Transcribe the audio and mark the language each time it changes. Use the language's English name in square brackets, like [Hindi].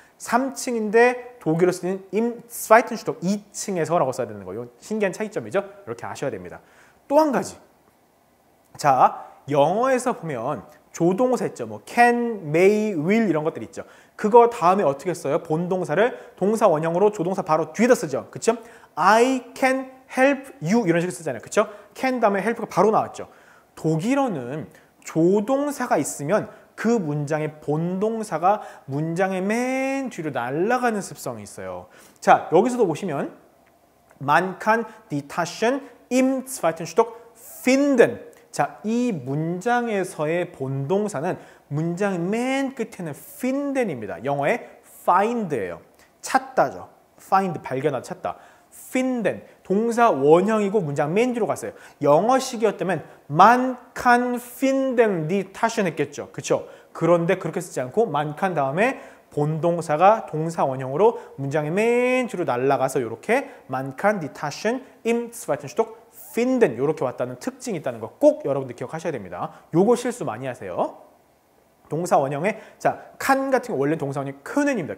[Korean] 3층인데 독일어 쓰는 [German] im zweiten Stock, [Korean] 2층에서라고 써야 되는 거예요. 신기한 차이점이죠. 이렇게 아셔야 됩니다. 또 한 가지. 자, 영어에서 보면 조동사 있죠. 뭐 can, may, will 이런 것들 있죠. 그거 다음에 어떻게 써요? 본동사를 동사 원형으로 조동사 바로 뒤에다 쓰죠. 그쵸? [English] I can help you [Korean] 이런 식으로 쓰잖아요. 그쵸? can 다음에 help가 바로 나왔죠. 독일어는 조동사가 있으면 그 문장의 본동사가 문장의 맨 뒤로 날아가는 습성이 있어요. 자, 여기서도 보시면 [German] man kann die Taschen im zweiten Stock finden. [Korean] 자, 이 문장에서의 본동사는 문장 맨 끝에는 finden입니다. 영어의 find예요. 찾다죠. find, 발견하다, 찾다. finden, 동사 원형이고 문장 맨 뒤로 갔어요. 영어식이었다면 [German] man kann finden die Taschen [Korean] 했겠죠. 그렇죠? 그런데 그렇게 쓰지 않고 [German] man kann 다음에 본동사가 동사 원형으로 문장의 맨 뒤로 날아가서 이렇게 man kann die Taschen im zweiten Stock finden [Korean] 이렇게 왔다는 특징이 있다는 거 꼭 여러분들 기억하셔야 됩니다. 요거 실수 많이 하세요. 동사 원형에 자, 칸 같은 거 원래 동사 원형이 können입니다.